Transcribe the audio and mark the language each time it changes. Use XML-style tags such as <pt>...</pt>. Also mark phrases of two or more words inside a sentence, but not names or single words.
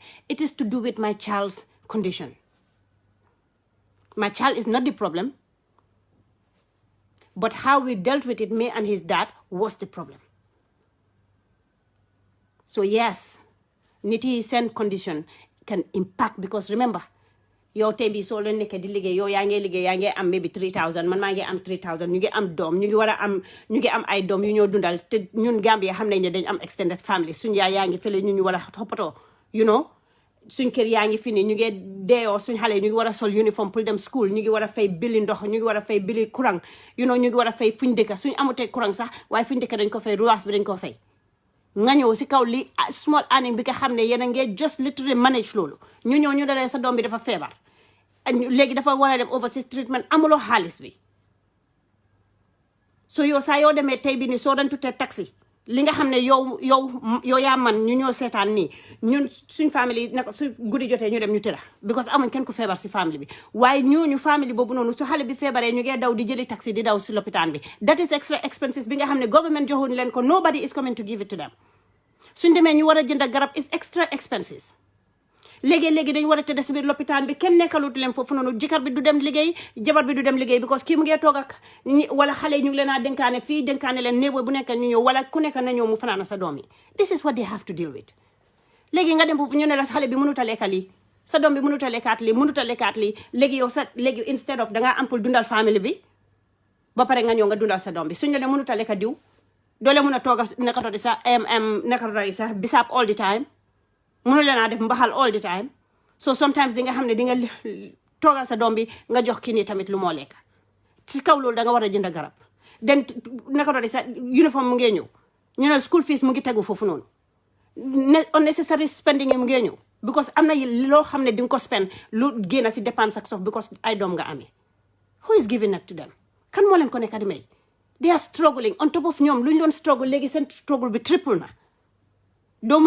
<en>It is to do with my child's condition. My child is not the problem, but how we dealt with it, me and his dad, was the problem. So yes,</en> <wo>nit yi seen</wo> <en>condition can impact, because remember,</en> <wo>yow tey bi soo leen nekkee di liggéey yow yaa ngi liggéey yaa ngi am maybe 3000 man maa ngi am 3000 ñu ngi am doom ñu ngi am ay doom yu ñoo dundal te ñun Gambia xam nañ ne dañ am</wo> <en>extended family</en> <wo>suñ yaay yaa ngi fële ñu war a toppatoo suñ kër yaa ngi fi nii ñu ngi deeyoo suñ xale ñu ngi war a sol uniforme pour dem school ñu ngi war a fay bili ndox ñu ngi war a fay bili courant ñu ngi war a fay fuñ dëkka suñ amutee courant sax waaye fuñ dëkka dañ ko fay ruwaas bi dañ ko fay nga ñëw si kaw li</wo> <en>small earning</en> <wo>bi nga xam ne yéen a ngee</wo> <en>just literally manage</en> <wo>loolu ñu ñëw ñu dalee sa doom bi dafa feebar léegi dafa war a dem</wo> <en>overseas treatment</en> <wo>amuloo xaalis bi so yow saa yoo demee tey bi ni soo doon tutee taxi li nga xam ne yow yaa man ñu ñoo seetaan nii ñun suñ famille naka su guddi jotee ñu dem ñu tëra because amuñ kenn ku feebar si famille bi waaye ñooñu famille boobu noonu su xale bi feebaree ñu ngee daw di jëli taxi di daw si lopitaan bi</wo> <en>that is extra expenses</en> <wo>bi nga xam ne government joxuñ leen ko</wo> <en>nobody is coming to give it to them</en> <wo>suñ demee ñu war a jënd garab</wo> <en>is extra expenses</en> <wo>léegi dañ war a tëdd si biir lopitaan bi kenn nekkalut leen foofu noonu jëkkër bi du dem liggéey jabar bi du dem liggéey because kii mu ngee toog ak wala xale yi ñu ngi leen a dénkaane fii dénkaane leen néew bu nekk ñu ñëw wala ku nekk na ñëw mu fanaana sa doom yi</wo> <en>this is what they have to deal with</en> <wo>léegi nga dem foofu ñu ne la xale bi mënut a lekka lii sa doom bi mënut a lekkaat lii léegi yow léegi</wo> <en>instead of</en> <wo>dangaa am pour dundal famille bi ba pare nga ñëw nga dundal sa doom bi suñ la ne mënut a lekka diw doole mën a toog a nekkatoo sa bisaab</wo> <en>all the time</en> <wo>mënu leen a def mbaxal</wo> <en>all the time</en> <wo>so sometimes di nga xam ne di nga toogal sa doom bi nga jox kii nii tamit lu moo lekk ci kaw loolu da nga war a jënd garab den nekkatoo sa uniforme mu ngee ñëw ñu ne</wo> <en>school fees</en> <wo>mu ngi tegu foofu noonu</wo> <en>unnecessary spending</en> <wo>yi mu ngee ñëw because am na loo xam ne di nga ko spend lu génn si dépense ak sof because ay doom nga amee</wo> <en>who is giving it to them</en> <wo>kan moo leen ko nekk di may</wo> <en>they are struggling on top of</en> <wo>ñoom lu ñu doon struggle léegi seen struggle bi triple na doo mun</wo>